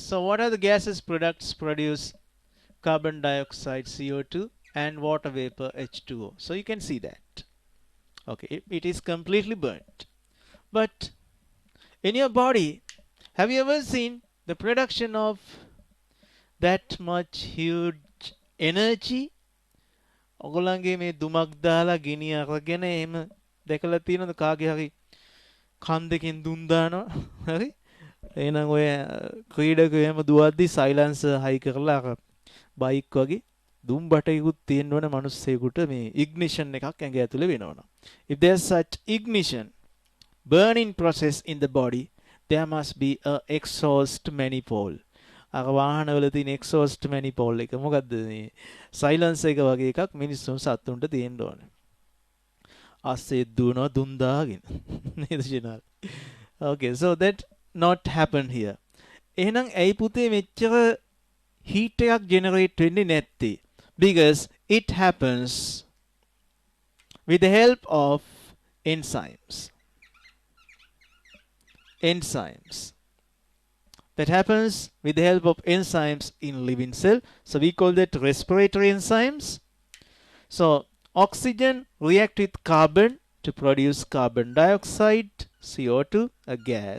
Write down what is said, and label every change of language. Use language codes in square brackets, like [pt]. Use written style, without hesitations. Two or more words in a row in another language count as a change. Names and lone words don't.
[en] So what are the gases products produce? Carbon dioxide, CO2 and water vapor, H2O. So you can see that. Okay, it is completely burnt. But in your body, have you ever seen the production of that much huge energy? [si] ඔගොල්ලන්ගේ මේ දුමක් දාලා ගිනි අරගෙන එහෙම දැකලා තියෙනවද කාගේ හරි කන් දෙකෙන් දුම් දානවා හරි එහෙනම් ඔය ක්‍රීඩකයෝ එහෙම දුවද්දි සයිලන්සර් හයි කරලා අර බයික් වගේ දුම් බටයකුත් තියෙන්න ඕන මිනිස්සෙකුට මේ ඉග්නිෂන් එකක් ඇඟ ඇතුලේ වෙනවනම්. [en] If there's such ignition burning process in the body, there must be a exhaust manifold. [si] අර වාහනවල තියෙන [en] exhaust manifold [si] එක මොකද්ද මේ සයිලන්ස් එක වගේ එකක් මිනිස්සුන් සත්තුන්ට තියෙන්න ඕන. අස්සේ දුවනවා දුම් දාගෙන නේද ජනල්. [en] Okay, so that not happen here. [si] එහෙනම් ඇයි පුතේ මෙච්චර heat එකක් generate වෙන්නේ නැත්තේ? [en] Because it happens with the help of enzymes. Enzymes. That happens with the help of enzymes in living cell. So we call that respiratory enzymes. So oxygen react with carbon to produce carbon dioxide, CO2, a gas.